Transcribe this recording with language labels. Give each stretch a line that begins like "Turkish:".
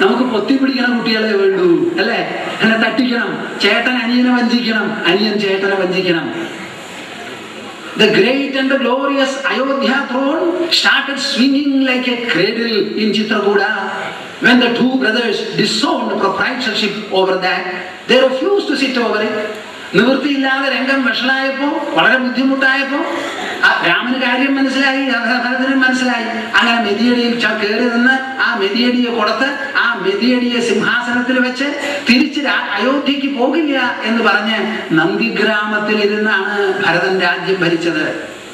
Malayalam: നമുക്ക് പൊത്തി പിടിക്കണ കുട്ടികളെ വേണ്ടൂ അല്ലേ? എന്നെ തട്ടിക്കണം, ചേട്ടൻ അനിയനെ വഞ്ചിക്കണം, അനിയൻ ചേട്ടനെ വഞ്ചിക്കണം.
English: The great and the glorious Ayodhya throne started swinging like a cradle in Chitrakuda. When the two brothers disowned proprietorship over that, they refused to sit over it.
Malayalam: നിവൃത്തിയില്ലാതെ രംഗം വഷളായപ്പോ, വളരെ ബുദ്ധിമുട്ടായപ്പോ രാമന് കാര്യം മനസ്സിലായി, ഭരതനും മനസ്സിലായി. അങ്ങനെ മെതിയടിയിൽ കയറി നിന്ന് ആ മെതിയടിയെ കൊടുത്ത് ആ മെതിയടിയെ സിംഹാസനത്തിൽ വെച്ച് തിരിച്ച് അയോധ്യക്ക് പോകില്ല എന്ന് പറഞ്ഞ് നന്ദിഗ്രാമത്തിൽ ഇരുന്നാണ് ഭരതൻ രാജ്യം ഭരിച്ചത്.